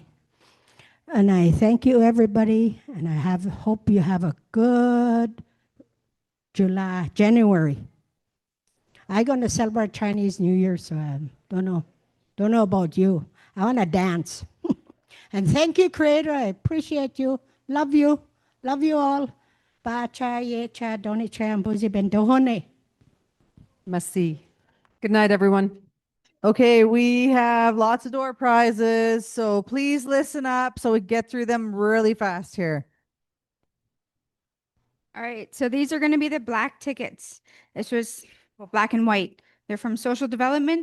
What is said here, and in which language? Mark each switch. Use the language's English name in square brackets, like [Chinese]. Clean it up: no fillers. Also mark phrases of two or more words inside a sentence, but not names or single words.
[English] And I thank you, everybody, and I hope you have a good January. I'm going to celebrate Chinese New Year, so I don't know about you. I want to dance. And thank you, Creator. I appreciate you. Love you. Love you all. Ba cha ye cha doni cha mbuzi ben dohone. Merci. Good night, everyone. Okay, we have lots of door prizes, so please listen up so we get through them really fast here. All right, so these are going to be the black tickets. This was black and white. They're from social development.